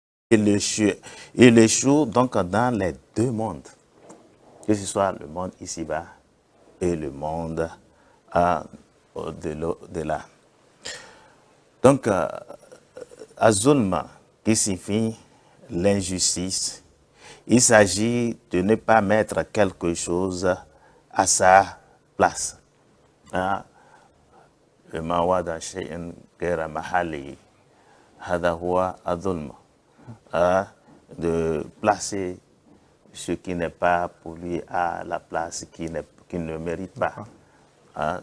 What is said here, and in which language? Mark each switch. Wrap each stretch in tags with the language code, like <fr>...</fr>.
<fr>Il échoue donc dans les deux mondes, que ce soit le monde ici-bas et le monde au-delà. Donc, Azulma, qui signifie l'injustice, il s'agit de ne pas mettre quelque chose à sa place.</fr> <ar>ما وضع شيء غير محله هذا هو الظلم.</ar> <fr>De placer ce qui n'est pas pour lui à la place qu'il ne mérite pas.</fr>